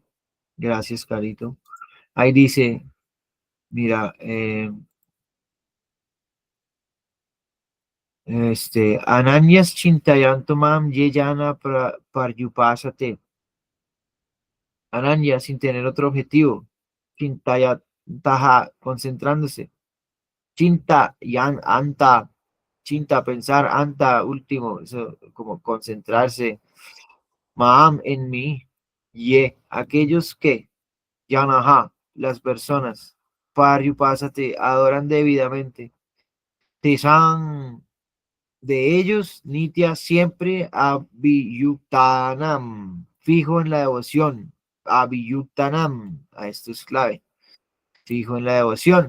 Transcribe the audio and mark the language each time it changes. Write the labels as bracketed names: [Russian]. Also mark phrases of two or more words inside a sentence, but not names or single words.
[Spanish] Gracias, Carito. Ahí dice, mira, [Sanskrit] अनन्यश् चिन्तयन्तोमम् येयन पर्युपासते. [Spanish] Ananya sin tener otro objetivo. Chintayantaha concentrándose. [Sanskrit] चिन्त यन् अन्त. [Spanish] Chinta pensar anta último. Eso como concentrarse. Maam en mí. Ye aquellos que yanaha las personas. Paryupasate adoran debidamente. Tesan de ellos, Nitya siempre Abhiyuktanam, fijo en la devoción, Abhiyuktanam, a esto es clave, fijo en la devoción.